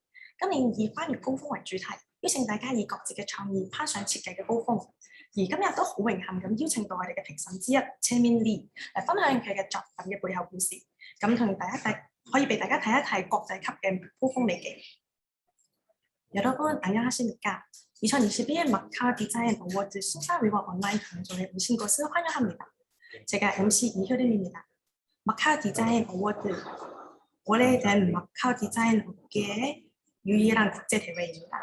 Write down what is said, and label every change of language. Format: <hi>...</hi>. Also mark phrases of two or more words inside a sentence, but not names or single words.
<yue>今年以翻越高峰為主題，邀請大家以各自嘅創意攀上設計嘅高峰。而今日都好榮幸咁邀請到我哋嘅評審之一 Chaemin Lee 嚟分享佢嘅作品嘅背後故事，咁同大家可以俾大家睇一睇國際級嘅高峰美技。</yue> <ko>여러분 안녕하십니까? 2021 마카 디자인 어워드 심사위원 온라인 방송에 오신 것을 환영합니다. 제가 MC 이효림입니다. 마카 디자인 어워드, 오래된 마카 디자인 업계의 유일한 국제 대회입니다.</ko>